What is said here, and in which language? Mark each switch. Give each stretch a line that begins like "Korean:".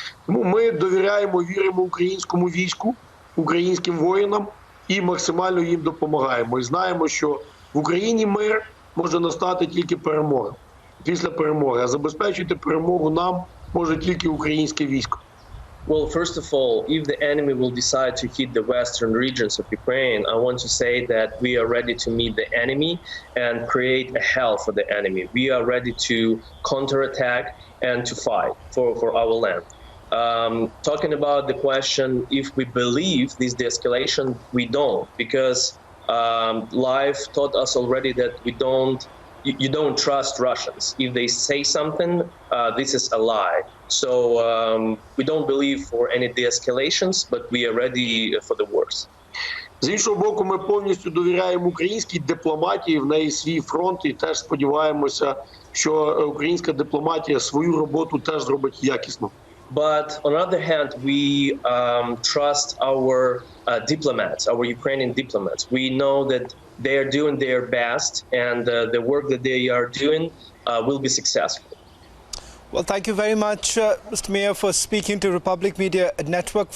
Ukrainian: Тому ми довіряємо, віримо українському війську, українським воїнам і максимально їм допомагаємо. І знаємо, що в Україні мир може настати тільки перемога, після перемоги. А забезпечити перемогу нам може тільки українське військо.
English: Well, first of all, if the enemy will decide to hit the western regions of Ukraine, I want to say that we are ready to meet the enemy and create a hell for the enemy. We are ready to counterattack and to fight for our land. Talking about the question, if we believe this de-escalation, we don't, because life taught us already that you don't trust Russians. If they say something, this is a lie. So we don't believe for any de-escalations, but we are ready for the worst.
Ukrainian: З іншого боку, ми повністю довіряємо українській дипломатії, в неї свій фронт, і теж сподіваємося, що українська дипломатія свою роботу теж зробить якісно.
English: But on the other hand, we trust our diplomats, our Ukrainian diplomats. We know that they are doing their best, and the work that they are doing will be successful. Well, thank you very much, Mr. Mayor, for speaking to Republic Media Network.